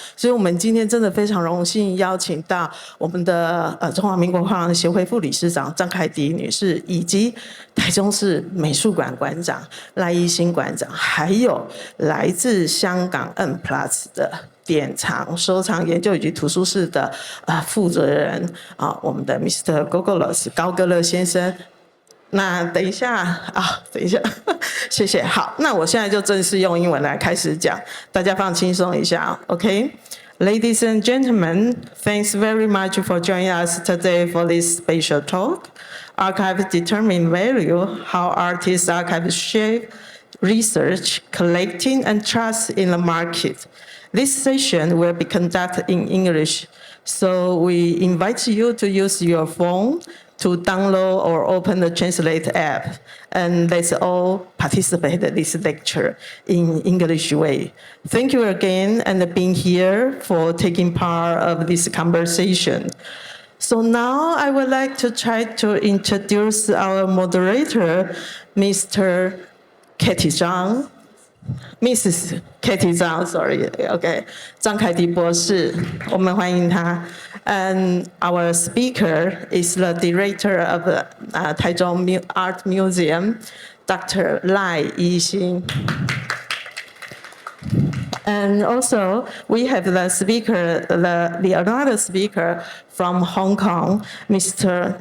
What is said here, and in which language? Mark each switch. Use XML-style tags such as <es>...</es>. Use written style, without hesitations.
<zh>所以我们今天真的非常荣幸邀请到我们的中华民国画廊协会副理事长张凯迪女士，以及台中市美术馆馆长赖一新馆长，还有来自香港 M+ 的典藏、收藏研究以及图书室的负责人我们的 Mr. Gogolos 高恪乐先生。那等一下谢谢。好，那我现在就正式用英文来开始讲，大家放轻松一下 ，OK？</zh> <en>Ladies and gentlemen, thanks very much for joining us today for this special talk. Archives determine value, how artists' archives shape research, collecting, and trust in the market. This session will be conducted in English, so we invite you to use your phone to download or open the Translate app, and let's all participate in this lecture in English way. Thank you again and being here for taking part of this conversation. So now I would like to try to introduce our moderator, Mr. Katie Zhang. Mrs. Katie Zhang, sorry, okay.</en> <zh>张凯迪博士，我们欢迎她。</zh> <en>And our speaker is the director of the Taichung Art Museum, Dr. Lai Yixin. And also, we have the speaker, another speaker from Hong Kong, Mr.</en>